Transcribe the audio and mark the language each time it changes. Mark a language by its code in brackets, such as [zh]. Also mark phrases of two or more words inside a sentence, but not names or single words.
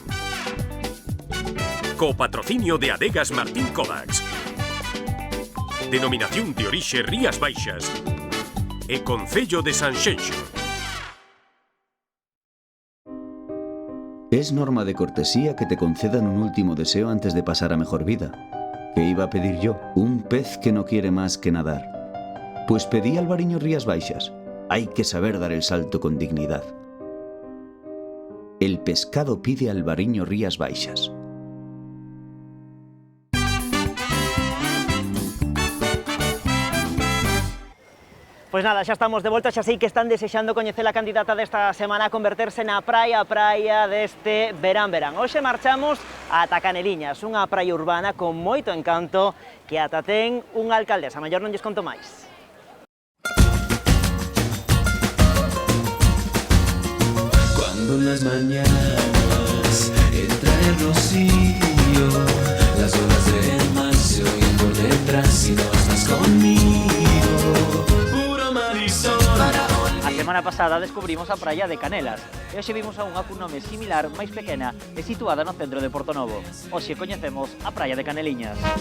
[gl] Co patrocinio de Adegas Martín Kovacs. Denominación de orixe Rías Baixas. E Concello de Sanxenxo. [es] Es norma de cortesía que te concedan un último deseo antes de pasar a mejor vida. ¿Qué iba a pedir yo? Un pez que no quiere más que nadar. Pues pedí Albariño Rías Baixas. Hay que saber dar el salto con dignidad. El pescado pide Albariño Rías Baixas. [gl] Pois nada, xa estamos de volta, xa sei que están desexando coñecer a candidata desta semana a converterse na praia deste verán. Hoxe marchamos ata Caneliñas, unha praia urbana con moito encanto que ata ten unha alcaldesa. A mellor non lles conto máis. [es] Cuando en las mañanas entra el rocío, las olas del mar se oyen por detrás y no estás conmigo. Puro marisol. [gl] A semana pasada descubrimos a praia de Canelas e hoxe vimos a unha cun nome similar, máis pequena e situada no centro de Portonovo. Hoxe coñecemos a praia de Caneliñas.